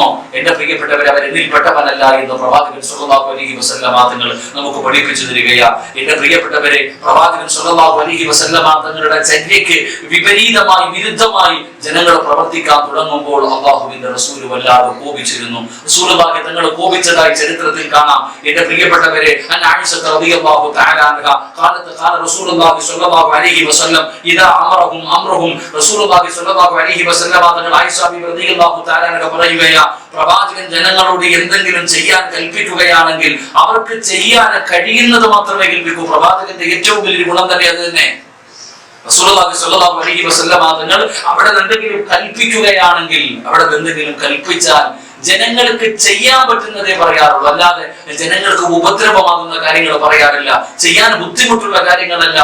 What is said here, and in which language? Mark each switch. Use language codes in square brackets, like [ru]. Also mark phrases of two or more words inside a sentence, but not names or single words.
[ml] എന്റെ പ്രിയപ്പെട്ടവരെ, അവർ എന്നിൽ പെട്ടവനല്ല എന്ന് പ്രവാചകൻ [ar] صلى الله عليه وسلم [ml] തങ്ങൾ നമുക്ക് പഠിപ്പിച്ചു തരികയാ. എന്റെ പ്രിയപ്പെട്ടവരെ, പ്രവാചകൻ [ar] صلى الله عليه وسلم [ml] തങ്ങളുടെ ചര്യയ്ക്ക് വിപരീതമായി, വിരുദ്ധമായി ജനങ്ങൾ പ്രവർത്തിക്കാൻ തുടങ്ങുമ്പോൾ അല്ലാഹുവിന്റെ റസൂൽ വല്ലാതെ കോപിച്ചിരുന്നു. റസൂലുള്ളാഹി തങ്ങൾ കോപിച്ചതായി ചരിത്രത്തിൽ കാണാം. എന്റെ പ്രിയപ്പെട്ടവരെ, [ar] عائشة رضي الله تعالى عنها قالت قال رسول الله صلى الله عليه وسلم [ml] إذا أمرهم رسول الله صلى الله عليه وسلم തങ്ങൾ ആയിഷ ബിബി [ar] رضي الله تعالى عنها [ml] പറയുകയാ, പ്രവാചകൻ ജനങ്ങളോട് എന്തെങ്കിലും ചെയ്യാൻ കൽപ്പിക്കുകയാണെങ്കിൽ അവർക്ക് ചെയ്യാൻ കഴിയുന്നത് മാത്രമേ കൽപ്പിക്കൂ. പ്രവാചകന്റെ ഏറ്റവും വലിയ ഗുണം തന്നെ അത് തന്നെ. [ar] رسول الله صلى الله عليه وسلم [ml] തങ്ങൾ അവിടെ എന്തെങ്കിലും കൽപ്പിക്കുകയാണെങ്കിൽ, അവിടെ എന്തെങ്കിലും കൽപ്പിച്ചാൽ ജനങ്ങൾക്ക് ചെയ്യാൻ പറ്റുന്നതേ പറയാറുള്ളൂ, അല്ലാതെ ജനങ്ങൾക്ക് ഉപദ്രവമാകുന്ന കാര്യങ്ങൾ പറയാറില്ല, ചെയ്യാൻ ബുദ്ധിമുട്ടുള്ള കാര്യങ്ങളല്ല.